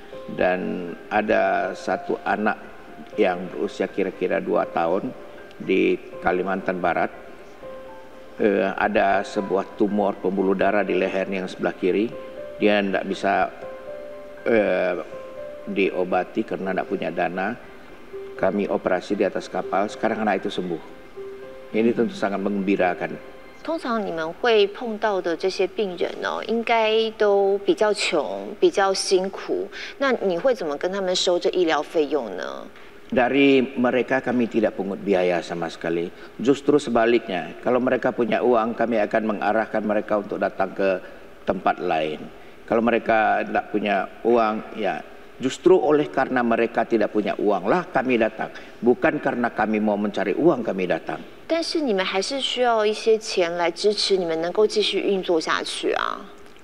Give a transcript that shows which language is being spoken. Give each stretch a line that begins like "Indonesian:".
Indonesian: Dan ada satu anak yang berusia kira-kira 2 tahun di Kalimantan Barat, ada sebuah tumor pembuluh darah di lehernya yang sebelah kiri, dia tidak bisa diobati karena tidak punya dana. Kami operasi di atas kapal, sekarang anak itu sembuh. Ini tentu sangat menggembirakan.
Chinese: 通常你们会碰到的这些病人应该都比较穷，比较辛苦。那你会怎么跟他们收这医疗费用呢？
Indonesian: Dari mereka kami tidak pungut biaya sama sekali. Justru sebaliknya, kalau mereka punya uang, kami akan mengarahkan mereka untuk datang ke tempat lain. Kalau mereka tidak punya uang, ya justru oleh karena mereka tidak punya uang lah kami datang. Bukan karena kami mau mencari uang kami datang.
Chinese: 但是你们还是需要一些钱来支持你们能够继续运作下去啊。